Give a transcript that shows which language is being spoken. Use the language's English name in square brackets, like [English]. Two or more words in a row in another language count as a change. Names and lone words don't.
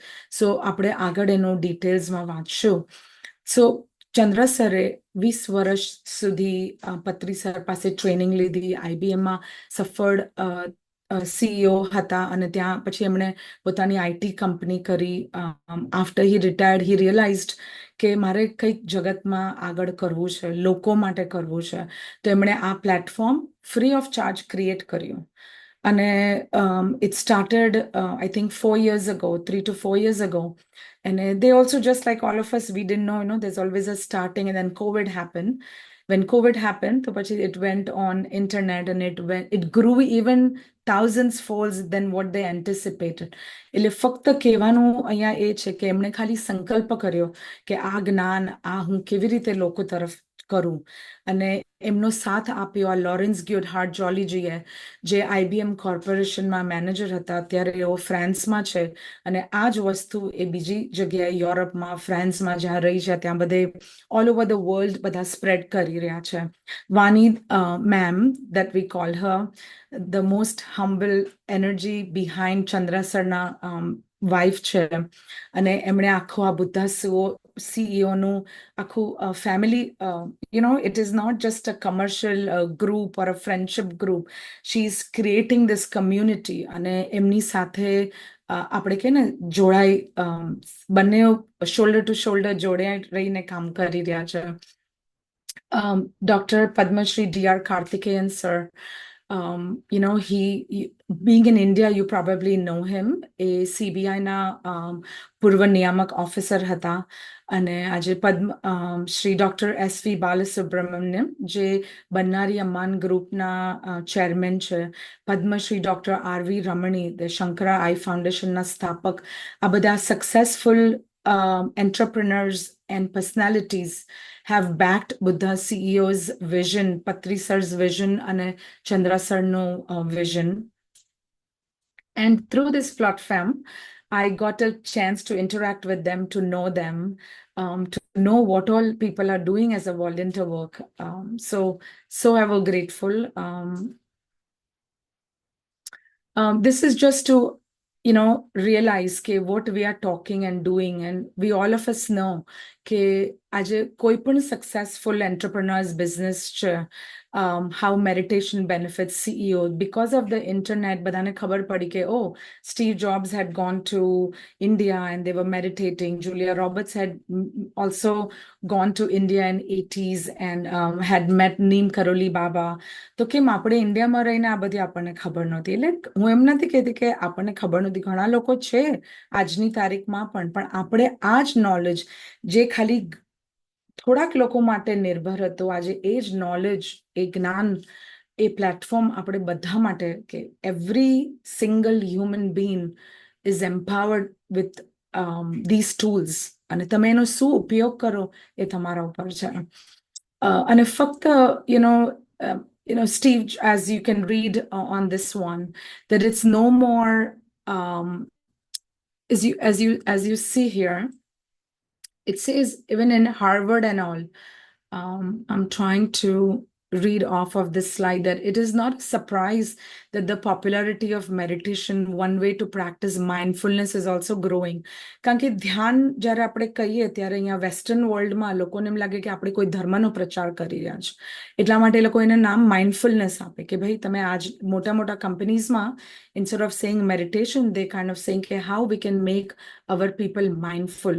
[Gujarati] સો આપણે આગળ એનું ડિટેલ્સમાં વાંચશું. સો ચંદ્ર સરે 20 વર્ષ સુધી પત્રી સર પાસે ટ્રેનિંગ લીધી, IBMમાં સફળ CEO હતા અને ત્યાં પછી એમણે પોતાની IT કંપની કરી. [English] after he retired he realized [Gujarati] કે મારે કંઈક જગતમાં આગળ કરવું છે, લોકો માટે કરવું છે. તો એમણે આ પ્લેટફોર્મ [English] free of charge create [Gujarati] કર્યું. [English] અને it started, I think 4 years ago, 3 to 4 years ago. And they also, just like all of us, we didn't know, there's always a starting, and then COVID happened. When COVID happened, it went on internet and it grew even thousands folds than what they anticipated. [Gujarati] એટલે ફક્ત કહેવાનું અહીંયા એ છે કે એમણે ખાલી સંકલ્પ કર્યો કે આ જ્ઞાન, આ હું કેવી રીતે લોકો તરફ કરું. અને એમનો સાથ આપ્યો આ લોરેન્સ ગ્યુડહાર્ટ જોલીજીએ, જે IBM કોર્પોરેશનમાં મેનેજર હતા. અત્યારે એઓ ફ્રાન્સમાં છે અને આ જ વસ્તુ એ બીજી જગ્યાએ યુરોપમાં, ફ્રાન્સમાં જ્યાં રહી છે ત્યાં બધે [English] all over the world [Gujarati] બધા સ્પ્રેડ કરી રહ્યા છે. વાની મેમ, [English] that we call her the most humble energy behind [Gujarati] ચંદ્રા સરના વાઇફ છે. અને એમણે આખું આ બુદ્ધા CEO નું આખું ફેમિલી, [English] it is not just a commercial group or a friendship group. She is creating this community. [Gujarati] અને એમની સાથે આપણે કે ને જોડાઈ, બંને [English] shoulder to shoulder [Gujarati] જોડાઈ રહીને કામ કરી રહ્યા છે. [English] Dr. Padma Shri DR Karthikeyan sir, he being in India, you probably know him. [Gujarati] A CBI na પૂર્વ નિયામક ઓફિસર હતા અને આજે શ્રી ડોક્ટર SV બાલસુબ્રમણ્યમ, જે બન્નારી અમ્માન ગ્રુપના ચેરમેન છે. પદ્મશ્રી ડોક્ટર RV રમણી, ધ શંકરા આઈ ફાઉન્ડેશનના સ્થાપક. આ બધા [English] સક્સેસફુલ entrepreneurs and personalities have backed Buddha CEO's vision, Patri sir's vision, and Chandra sir's vision. And through this platform, I got a chance to interact with them, to know them, to know what all people are doing as a volunteer work. So ever grateful. This is just to, realize કે what we are talking and doing, and we all of us know [Gujarati] કે આજે કોઈ પણ [English] successful entrepreneur's business છે, how meditation benefits CEO. Because of the internet, [Gujarati] બધાને ખબર પડી કે [English] Steve Jobs had gone to India and they were meditating. Julia Roberts had also gone to India in 80s and had met Neem Karoli Baba. [Gujarati] તો કેમ આપણે ઇન્ડિયામાં રહીને આ બધી આપણને ખબર નહોતી? એટલે હું એમ નથી કહેતી કે આપણને ખબર નહોતી, ઘણા લોકો છે આજની તારીખમાં પણ આપણે આ જ નોલેજ જે ખાલી થોડાક લોકો માટે નિર્ભર હતો, આજે એ જ નોલેજ, એ જ્ઞાન, એ પ્લેટફોર્મ આપણે બધા માટે કે [English] every single human being is empowered with these tools, [Gujarati] અને તમે એનો શું ઉપયોગ કરો એ તમારા ઉપર છે. [English] અને ફક્ત Steve, as you can read on this one, that it's no more as you see here, it says even in Harvard and all, I'm trying to read off of this slide that it is not a surprise that the popularity of meditation, one way to practice mindfulness, is also growing. [Gujarati] કારણ કે ધ્યાન જ્યારે આપણે કહીએ ત્યારે અહીંયા [English] western world [Gujarati] લોકોને એમ લાગે કે આપણે કોઈ ધર્મનો પ્રચાર કરી રહ્યા છે, એટલા માટે એ લોકો એને નામ માઇન્ડફુલનેસ આપે કે ભાઈ તમે આજ મોટા મોટા કંપનીઝમાં [English] instead of saying meditation, they kind of saying [Gujarati] કે [English] how we can make our people mindful.